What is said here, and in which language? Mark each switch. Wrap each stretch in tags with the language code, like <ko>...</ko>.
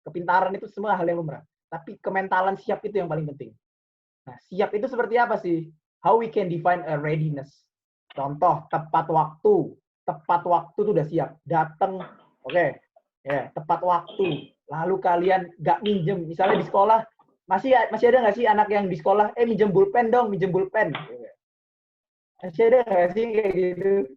<id>Kepintaran itu semua hal yang lumrah, tapi kementalan siap itu yang paling penting. Nah, siap itu seperti apa sih?</id> <en>How we can define a readiness?</en> <id>Contoh, tepat waktu. Tepat waktu itu udah siap. Datang, oke. Ya, tepat waktu. Lalu kalian nggak minjem, misalnya di sekolah, masih ada nggak sih anak yang di sekolah, minjem pulpen dong, minjem pulpen. Masih ada nggak sih kayak gitu?</id>